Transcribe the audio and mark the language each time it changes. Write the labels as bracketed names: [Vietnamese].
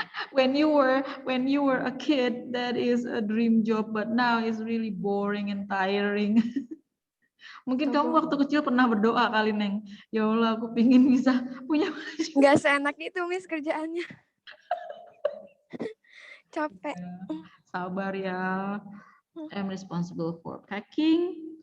[English] When you were a kid, that is a dream job, but now it's really boring and tiring. [Indonesian] Mungkin kamu waktu kecil pernah berdoa kali, Neng. Ya Allah, aku pingin bisa punya baju. Nggak seenak itu, Miss, kerjaannya. Capek. Sabar, ya. [English] I'm responsible for packing.